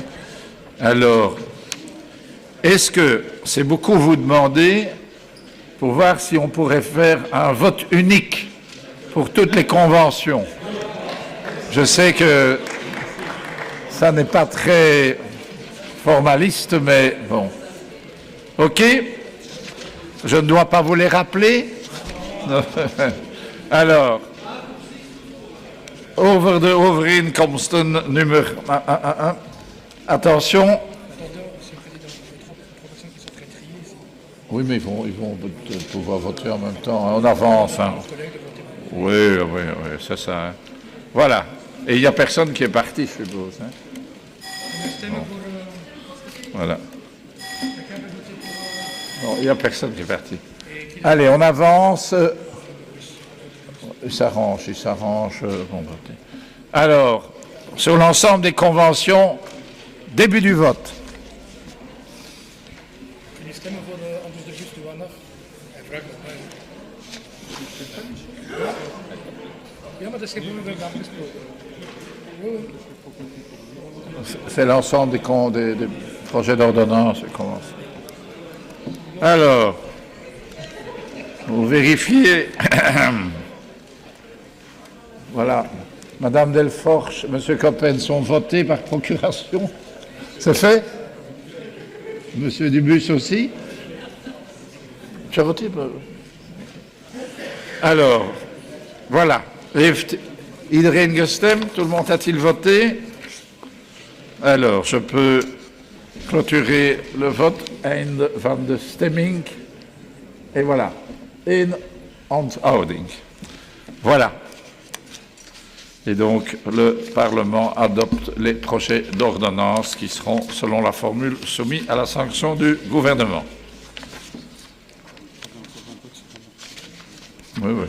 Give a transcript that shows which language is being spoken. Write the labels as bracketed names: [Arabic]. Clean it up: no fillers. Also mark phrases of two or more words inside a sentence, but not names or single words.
[French] Alors, est-ce que c'est beaucoup vous demander pour voir si on pourrait faire un vote unique pour toutes les conventions? Je sais que ça n'est pas très formaliste, mais bon. OK? Je ne dois pas vous les rappeler? Alors, [Dutch] over de overeenkomsten nummer 1. [French] Attention. Oui, mais ils vont pouvoir voter en même temps. On avance. Hein. Oui, c'est ça. Hein. Voilà. Et il n'y a personne qui est parti, je suppose. Hein. Bon. Voilà. Non, il n'y a personne qui est parti. Allez, on avance. Il s'arrange. Bon, alors, sur l'ensemble des conventions, début du vote. [Dutch] Jullie stemmen voor Anders de Bus Douaner. Hij vraagt nog mij. Ja, maar dat is geen probleem, we hebben afgesproken. [French] C'est l'ensemble des projets d'ordonnance. Alors, vous vérifiez. Voilà. Madame Delforge, Monsieur Coppens sont votés par procuration. C'est fait? Monsieur Dubus aussi? Tu as voté? Alors, voilà. [Dutch] Heeft Iedereen gestemd? [French] Tout le monde a-t-il voté? Alors, je peux clôturer le vote. [Dutch] Einde van de stemming. [French] Et voilà. [Dutch] In onthouding. Voilà. [French] Et donc, le Parlement adopte les projets d'ordonnance qui seront, selon la formule, soumis à la sanction du gouvernement. Oui, oui.